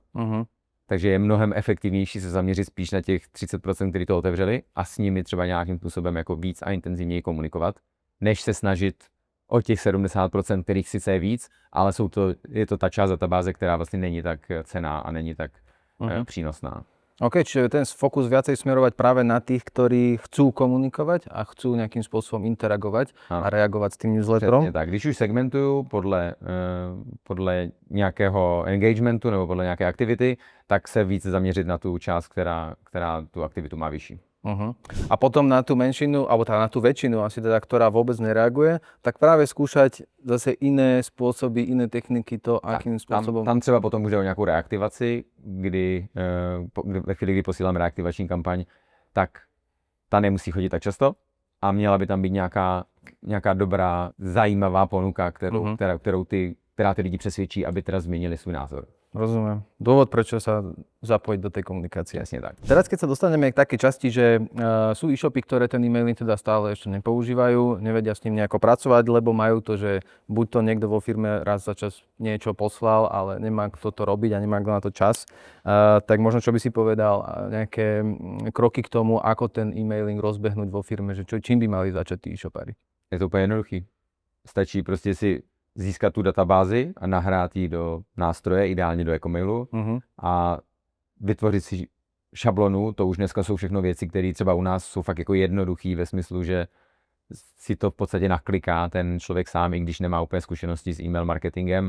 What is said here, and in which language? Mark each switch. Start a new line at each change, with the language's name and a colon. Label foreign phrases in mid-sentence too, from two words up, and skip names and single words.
Czech: Takže je mnohem efektivnější se zaměřit spíš na těch 30%, kteří to otevřeli a s nimi třeba nějakým způsobem jako víc a intenzivněji komunikovat, než se snažit o těch 70%, kterých sice je víc, ale je to ta část databáze, která vlastně není tak cenná a není tak přínosná. OK,
Slovak: čiže ten fokus viacej smerovať práve na tých, ktorí chcú komunikovať a chcú nejakým spôsobom interagovať a reagovať s tým newsletterom.
Czech: Tak, když už segmentuju podle nějakého engagementu nebo podle nějaké aktivity, tak se více zaměřit na tu část, která tu aktivitu má vyšší.
Slovak: A potom na tú menšinu, alebo teda na tú väčšinu asi teda, ktorá vôbec nereaguje, tak práve skúšať zase iné spôsoby, iné techniky to, akým spôsobom...
Czech: Tam třeba potom může o nějakou reaktivaci, kdy ve chvíli, kdy posílám reaktivační kampaň, tak ta nemusí chodit tak často a měla by tam být nějaká dobrá, zajímavá ponuka, která ty lidi přesvědčí, aby teda změnili svůj názor.
Slovak: Rozumiem. Dôvod, prečo sa zapojiť do tej komunikácie. Jasne tak. Teraz, keď sa dostaneme k takej časti, že sú e-shopy, ktoré ten e-mailing teda stále ešte nepoužívajú, nevedia s ním nejako pracovať, lebo majú to, že buď to niekto vo firme raz za čas niečo poslal, ale nemá kto to robiť a nemá kto na to čas, tak možno čo by si povedal nejaké kroky k tomu, ako ten e-mailing rozbehnúť vo firme, že čím by mali začať tí e-shopári?
Czech: Je to úplně jednoduchý. Stačí prostě si získat tu databázi a nahrát ji do nástroje, ideálně do e-mailu a vytvořit si šablonu. To už dneska jsou všechno věci, které třeba u nás jsou fakt jako jednoduchý ve smyslu, že si to v podstatě nakliká ten člověk sám, i když nemá úplně zkušenosti s e-mail marketingem.